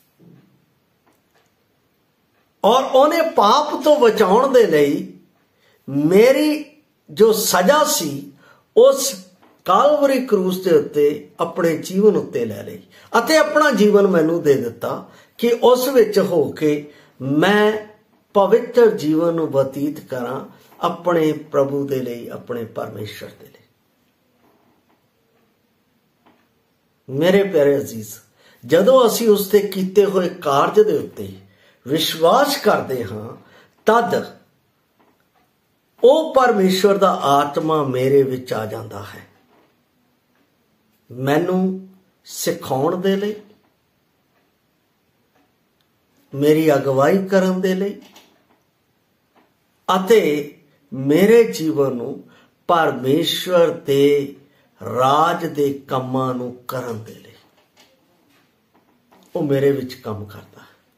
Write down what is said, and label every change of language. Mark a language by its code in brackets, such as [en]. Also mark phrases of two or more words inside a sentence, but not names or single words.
[pa] ਔਰ ਉਨ੍ਹੇਂ ਪਾਪ ਤੋਂ ਬਚਾਉਣ ਦੇ ਲਈ ਮੇਰੀ ਜੋ ਸਜ਼ਾ ਸੀ ਉਸ ਕਲਵਰੀ ਕ੍ਰੂਸ ਕੇ ਉੱਤੇ ਆਪਣੇ ਜੀਵਨ ਉੱਤੇ ਲੈ ਲਈ ਅਤੇ ਆਪਣਾ ਜੀਵਨ ਮੈਨੂੰ ਦੇ ਦਿੱਤਾ ਕਿ ਉਸ ਵਿੱਚ ਹੋ ਕੇ ਮੈਂ ਪਵਿੱਤਰ ਜੀਵਨ ਬਤੀਤ ਕਰਾਂ ਆਪਣੇ ਪ੍ਰਭੂ ਦੇ ਲਈ, ਆਪਣੇ ਪਰਮੇਸ਼ਵਰ ਦੇ ਲਈ। ਮੇਰੇ ਪਿਆਰੇ ਅਜ਼ੀਜ਼, ਜਦੋਂ ਅਸੀਂ ਉਸਤੇ ਕੀਤੇ ਹੋਏ ਕਾਰਜ ਦੇ ਉੱਤੇ ਵਿਸ਼ਵਾਸ ਕਰਤੇ ਹਾਂ, ਤਦ ਉਹ ਪਰਮੇਸ਼ਵਰ ਦਾ ਆਤਮਾ ਮੇਰੇ ਵਿੱਚ ਆ ਜਾਂਦਾ ਹੈ, ਮੈਨੂੰ ਸਿਖਾਉਣ ਦੇ ਲਈ, ਮੇਰੀ ਅਗਵਾਈ ਕਰਨ ਦੇ ਲਈ ਅਤੇ ਮੇਰੇ ਜੀਵਨ ਨੂੰ ਪਰਮੇਸ਼ਵਰ ਦੇ ਰਾਜ ਦੇ ਕੰਮਾਂ ਨੂੰ ਕਰਨ ਦੇ ਲਈ ਉਹ ਮੇਰੇ ਵਿੱਚ ਕੰਮ ਕਰਦਾ ਹੈ।